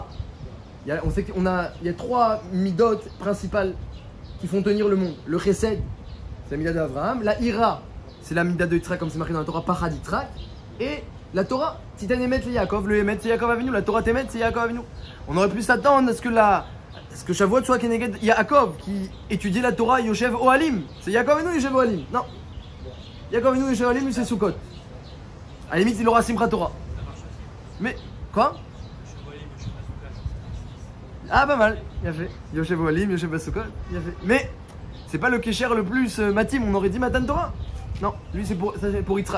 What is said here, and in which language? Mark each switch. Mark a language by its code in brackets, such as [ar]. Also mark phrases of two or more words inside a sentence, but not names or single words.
[fr] On sait qu'il y a 3 midot principales qui font tenir le monde. Le Chesed, c'est la mida d'Abraham. La Ira, c'est la mida de Yitzhak, comme c'est marqué dans la Torah, [he] פחד יצחק. [fr] Et la Torah, [he] תתן אמת, [fr] c'est Yaakov. Le Emet, c'est Yaakov Avinu. La [he] תורה תמת, [fr] c'est Yaakov Avinu. On aurait pu s'attendre à ce que Shavuot soit Keneged Yaakov, qui étudiait la Torah [he] יושב אהלים. [fr] C'est Yaakov Avinu, [he] יושב אהלים. [fr] Non. Yaakov Avinu, [he] יושב אהלים, [fr] lui, c'est Sukkot. À la limite, il aura Simchat Torah. Mais, quoi? Ah, pas mal, bien fait. [he] יושב אהלים, יושב בסוכות, [fr] bien fait. Mais, c'est pas le Kesher le plus matim, on aurait dit Matan Torah. Non, lui c'est pour Yitzhak.